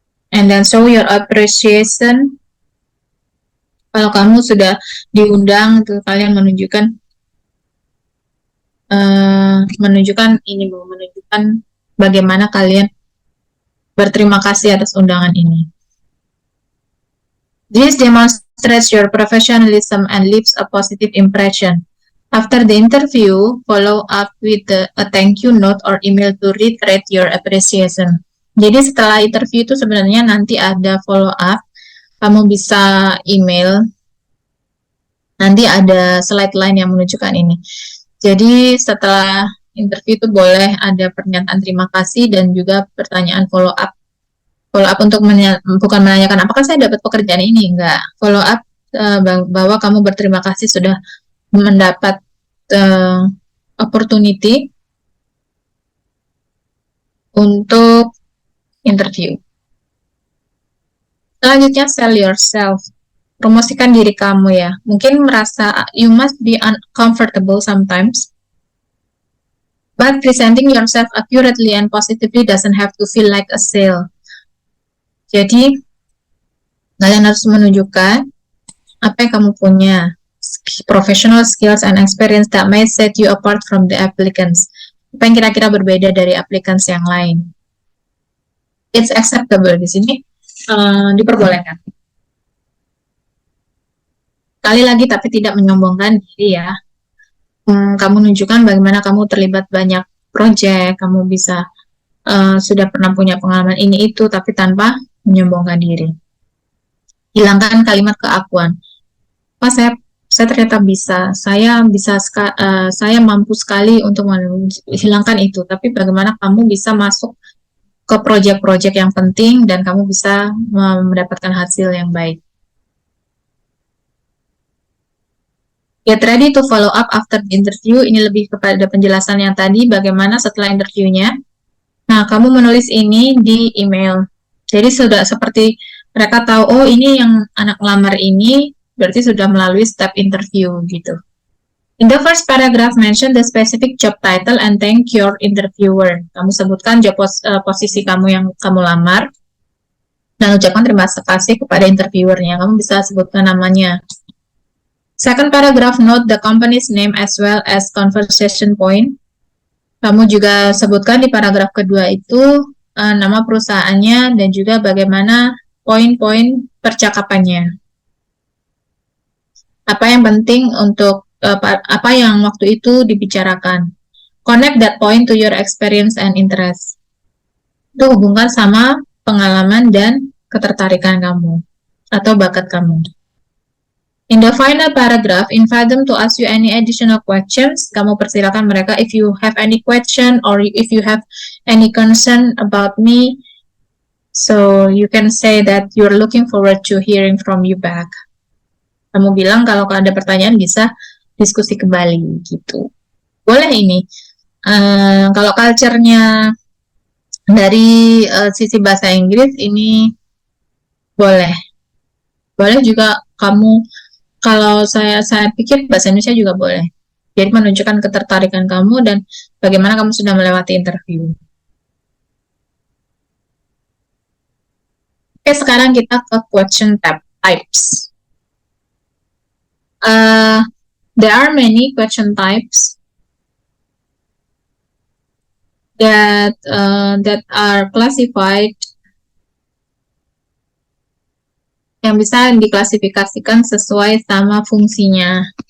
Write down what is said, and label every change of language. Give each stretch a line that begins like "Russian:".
English: And then show your appreciation.
Indonesian: Kalau kamu sudah diundang, tuh kalian menunjukkan menunjukkan bagaimana kalian berterima kasih atas undangan ini.
English: This demonstrates your professionalism and leaves a positive impression. After the interview, follow up with a thank you note or email to reiterate your appreciation.
Indonesian: Jadi setelah interview itu sebenarnya nanti ada follow up. Kamu bisa email. Nanti ada slide line yang menunjukkan ini. Jadi setelah interview itu boleh ada pernyataan terima kasih dan juga pertanyaan follow up. Follow up untuk bukan menanyakan apakah saya dapat pekerjaan ini, enggak. Follow up bahwa kamu berterima kasih sudah mendapat opportunity untuk interview. Selanjutnya,
English: sell yourself.
Indonesian: Promosikan diri kamu ya. Mungkin merasa
English: you must be uncomfortable sometimes. But presenting yourself accurately and positively doesn't have to feel like a sale.
Indonesian: Jadi, kalian harus menunjukkan apa yang kamu punya.
English: Professional skills and experience that may set you apart from the applicants.
Indonesian: Apa yang kira-kira berbeda dari applicants yang lain.
English: It's acceptable
Indonesian: di sini. Diperbolehkan. Sekali lagi, tapi tidak menyombongkan diri ya. Kamu menunjukkan bagaimana kamu terlibat banyak proyek, kamu bisa sudah pernah punya pengalaman ini itu, tapi tanpa menyombongkan diri. Hilangkan kalimat keakuan. Pak, saya ternyata bisa, saya mampu sekali untuk menghilangkan itu. Tapi bagaimana kamu bisa masuk ke proyek-proyek yang penting dan kamu bisa mendapatkan hasil yang baik.
English: Get ready to follow up after the interview.
Indonesian: Ini lebih kepada penjelasan yang tadi, bagaimana setelah interviewnya. Nah, kamu menulis ini di email. Jadi sudah seperti mereka tahu, oh ini yang anak lamar ini berarti sudah melalui step interview gitu.
English: In the first paragraph, mention the specific job title and thank your interviewer.
Indonesian: Kamu sebutkan job posisi kamu yang kamu lamar dan ucapkan terima kasih kepada interviewernya. Kamu bisa sebutkan namanya.
English: Second paragraph, note the company's name as well as conversation point.
Indonesian: Kamu juga sebutkan di paragraf kedua itu nama perusahaannya dan juga bagaimana poin-poin percakapannya. Apa yang penting untuk apa yang waktu itu dibicarakan.
English: Connect that point to your experience and interest.
Indonesian: Itu hubungkan sama pengalaman dan ketertarikan kamu atau bakat kamu.
English: In the final paragraph, invite them to ask you any additional questions.
Indonesian: Kamu persilakan mereka
English: if you have any question or if you have any concern about me. So you can say that you're looking forward to hearing from you back.
Indonesian: Kamu bilang kalau ada pertanyaan bisa diskusi kembali gitu. Boleh ini. Kalau culture-nya dari sisi bahasa Inggris ini boleh. Boleh juga kamu. Kalau saya pikir bahasa Indonesia juga boleh. Jadi menunjukkan ketertarikan kamu dan bagaimana kamu sudah melewati interview. Oke, sekarang kita ke question types.
English: There are many question types that are classified
Indonesian: yang bisa diklasifikasikan sesuai sama fungsinya.